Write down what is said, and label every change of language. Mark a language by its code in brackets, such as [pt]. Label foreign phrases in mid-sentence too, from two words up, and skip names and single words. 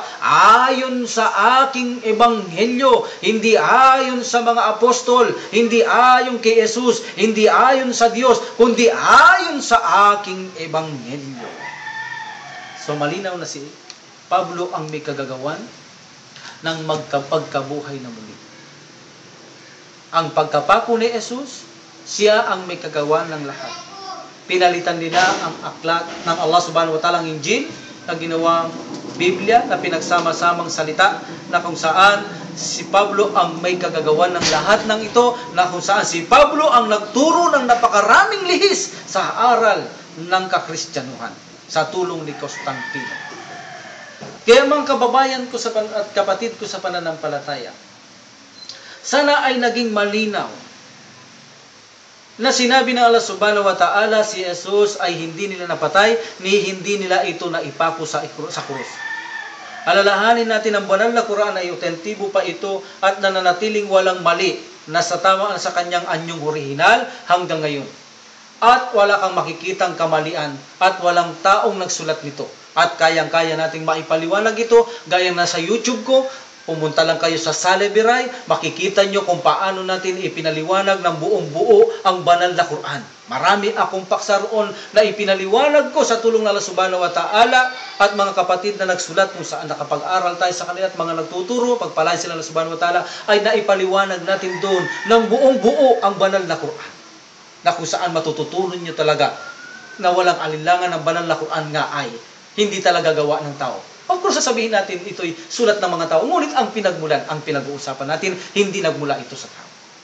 [tl] Ayon sa aking ebanghelyo, hindi ayon sa mga apostol, hindi ayon kay Jesus, hindi ayon sa Diyos, kundi ayon sa aking ebanghelyo. So malinaw na si Pablo ang may kagagawan ng magkapagkabuhay na muli. Ang pagkapako ni Jesus, siya ang may kagawa ng lahat. Pinalitan nila ang aklat ng Allah [ar] سبحانه وتعالى, [tl] ang Injil, na ginawang Biblia, na pinagsama-samang salita, na kung saan si Pablo ang may kagagawa ng lahat ng ito, na kung saan si Pablo ang nagturo ng napakaraming lihis sa aral ng kakristyanuhan, sa tulong ni Constantino. Kaya mga kababayan ko at kapatid ko sa pananampalataya, sana ay naging malinaw na sinabi ng Allah [ar] سبحانه وتعالى [tl] si Jesus ay hindi nila napatay, ni hindi nila ito naipako sa krus. Alalahanin natin ang banal na Quran ay autentibo pa ito at nananatiling walang mali na sa tama sa kanyang anyong orihinal hanggang ngayon. At wala kang makikitang kamalian at walang taong nagsulat nito. At kayang-kaya nating maipaliwanag ito gaya na sa YouTube ko. Pumunta lang kayo sa Salebiray, makikita nyo kung paano natin ipinaliwanag ng buong buo ang banal na Quran. Marami akong paksa roon na ipinaliwanag ko sa tulong ng Allah [ar] سبحانه وتعالى [tl] at mga kapatid na nagsulat kung saan nakapag-aral tayo sa kanila at mga nagtuturo, pagpalain sila ng Allah [ar] سبحانه وتعالى, [tl] ay naipaliwanag natin doon ng buong buo ang banal na Quran. Na kung saan matututunan nyo talaga na walang alinlangan ng banal na Quran nga ay hindi talaga gawa ng tao. [en] Of course, [tl] sasabihin natin ito'y sulat ng mga tao. Ngunit ang pinagmulan, ang pinag-uusapan natin, hindi nagmula ito sa tao.